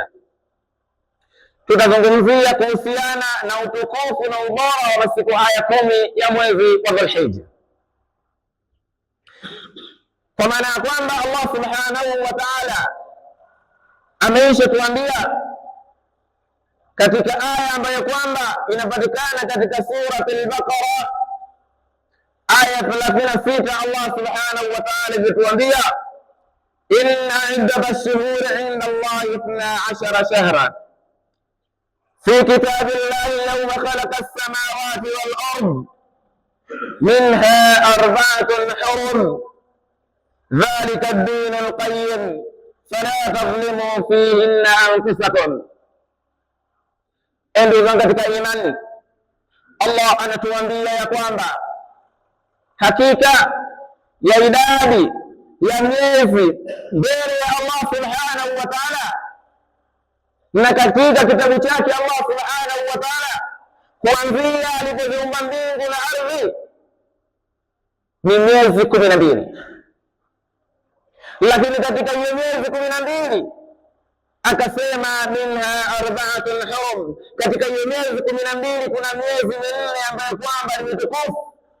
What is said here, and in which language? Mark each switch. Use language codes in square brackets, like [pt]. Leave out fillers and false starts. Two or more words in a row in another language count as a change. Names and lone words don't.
[sw] Tutazungumzia kuhusiana na utukufu na ubora wa masiku haya 10 ya mwezi wa Dhul-Hijja, kwa maana ya kwamba [ar] الله سبحانه وتعالى [sw] ameisha tuambia katika aya ambayo kwamba inapatikana katika surati al-Baqara aya 36. [ar] الله سبحانه وتعالى alituambia إن عدة الشهور عند الله 12 شهرا في كتاب الله يوم خلق السماوات والأرض منها 4 حرم ذلك الدين القيم فلا تظلموا فيهن أنفسكم. [sw] Ndugu zangu katika imani, Allah anatuambia ya kwamba hakika ya idadi ya miezi mbele ya [ar] الله سبحانه وتعالى [sw] na katika kitabu chake [ar] الله سبحانه وتعالى, [sw] kuanzia alipoziumba mbingu na ardhi ni miezi 12, lakini katika hiyo miezi 12 akasema [ar] منها 4 حرم, [sw] katika hiyo miezi 12 kuna miezi 4 ambayo kwamba ni mitukufu.